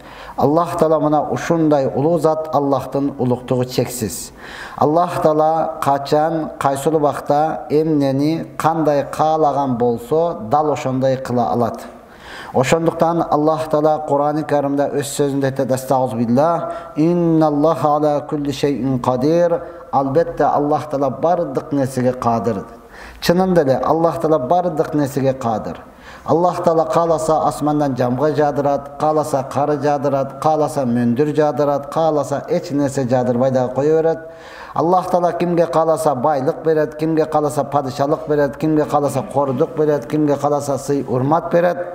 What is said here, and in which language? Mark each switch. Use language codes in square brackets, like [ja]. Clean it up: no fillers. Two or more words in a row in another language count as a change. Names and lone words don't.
[ky] Аллах Таала мына ушундай улуу зат, Аллахтын улуктугу чексиз. Аллах Таала качан, кайсыл убакта эмнени кандай каалаган болсо, дал ошондой кыла алат. Ошондуктан Аллах Таала Кур'ан-ы Каримде өз сөзүндө айтат: "Астагфируллах, [ar] إن الله على كل شيء قدير." [ky] Албетте Аллах Таала бардык нерсеге кадыр. Чынында эле Аллах Таала бардык нерсеге кадыр. Аллах Таала кааласа асмандан жамгы жаадырат, кааласа кар жаадырат, кааласа мөндүр жаадырат, кааласа эч нерсе жаадырбай да кое берет. Аллах Таала кимге кааласа байлык берет, кимге кааласа падышалык берет, кимге кааласа кордук берет, кимге кааласа сый урмат берет.